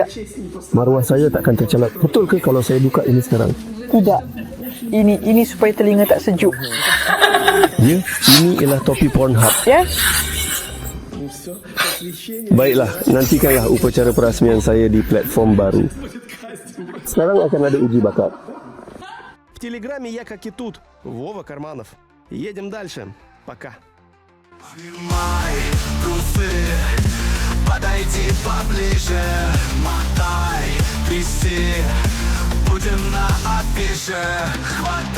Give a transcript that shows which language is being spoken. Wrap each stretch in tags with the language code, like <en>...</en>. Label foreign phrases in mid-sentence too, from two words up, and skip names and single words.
<ms>Maruah saya takkan tercelak. Betul ke kalau saya buka ini sekarang? Tidak. Ini supaya telinga tak sejuk. Ya, ini ialah topi Pornhub. Ya. Baiklah, nantikanlah upacara perasmian saya di platform baru. Sekarang akan ada uji bakat.</ms> <ru>В Телеграме я как и тут. Вова Карманов. Едем дальше. Пока. Снимай трусы, подойди поближе, мотай, тряси, будем на афише.</ru>